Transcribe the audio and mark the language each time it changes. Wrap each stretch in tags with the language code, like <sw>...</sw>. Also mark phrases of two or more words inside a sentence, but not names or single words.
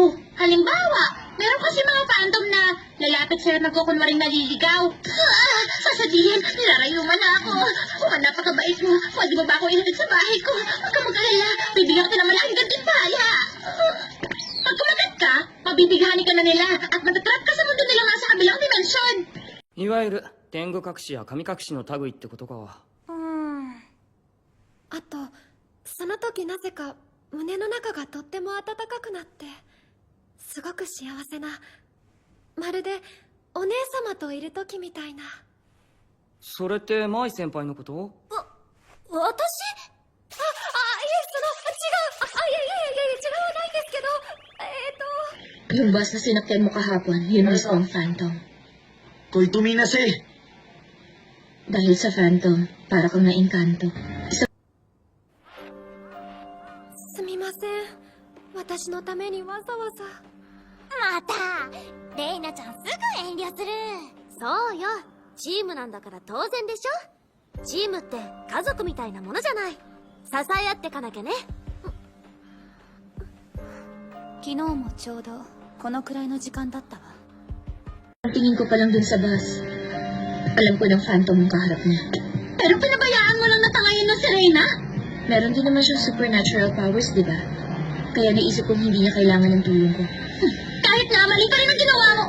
<tl>Halimbawa, meron kasi mga phantom na lalapit sila nagkukunwaring naliligaw. Sasabihin, nilarayuman na ako. Kung ang napakabait mo, pwede mo ba ako ihatid sa bahay ko? Huwag ka mag-alala, bibigyan kita ng malaking gantimpala. Pag kumagat ka, mabibighanin ka na nila at matatrap ka sa mundo nila nga sa kabilang dimensyon.</tl> <ja>いわゆる天狗隠しや神隠しの類ってことか。あとその時なぜか胸の中がとっても温かくなってすごく幸せなまるでお姉様といる時みたいな。それって舞先輩のこと？私？いえ違う。違わないですけど</ja> <tl>Yung bus na sinakyan mo kahapon, yun mismo ang phantom. Ko'y tuminas eh. Dahil sa phantom, para kang naengkanto.</tl> <ja>すみません私のためにわざわざ。またレイナちゃんすぐ遠慮する。そうよチームなんだから当然でしょ。チームって家族みたいなものじゃない。支え合ってかなきゃね。昨日もちょうどこのくらいの時間だったわ。</ja> <tl>Ang tingin ko pa lang dun sa bus. Alam ko ng phantom yung kaharap niya. Pero pinabayaan mo lang natangayin ng si Reyna? Meron din naman siyang</tl> <en>supernatural powers,</en> <tl>di ba? Kaya naisip kong hindi niya kailangan ng tulong ko. Kahit na, mali pa rin ang ginawa mo.</tl>